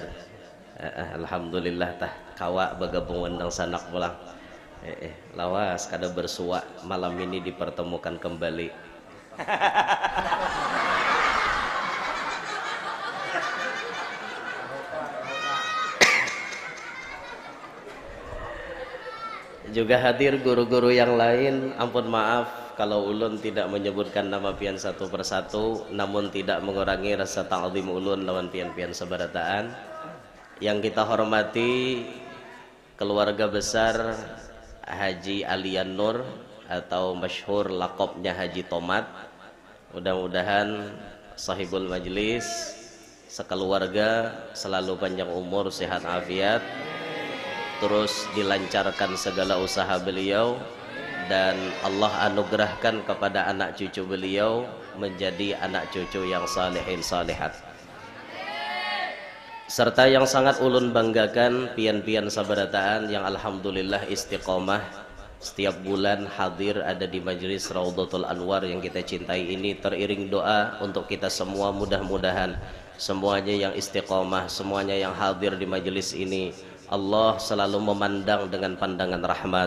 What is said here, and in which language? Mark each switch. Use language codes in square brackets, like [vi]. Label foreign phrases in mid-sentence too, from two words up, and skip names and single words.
[bjn] Alhamdulillah tah kawa bergabung undang sanak pulang. Lawas kada bersua malam ini dipertemukan kembali. [id] Juga hadir guru-guru yang lain. Ampun maaf kalau ulun tidak menyebutkan nama pian satu persatu, namun tidak mengurangi rasa ta'zim [bjn] ulun lawan pian-pian sabarataan. [id] Yang kita hormati keluarga besar Haji Alian Nur atau masyhur lakopnya Haji Tomat. Mudah-mudahan sahibul majlis sekeluarga selalu panjang umur, sehat afiat, terus dilancarkan segala usaha beliau, dan Allah anugerahkan kepada anak cucu beliau menjadi anak cucu yang salihin salihat. Serta yang sangat ulun banggakan [bjn] pian-pian sabarataan [id] yang alhamdulillah istiqomah setiap bulan hadir ada di majelis Raudhatul Anwar yang kita cintai ini. Teriring doa untuk kita semua, mudah-mudahan semuanya yang istiqomah, semuanya yang hadir di majelis ini Allah selalu memandang dengan pandangan rahmat.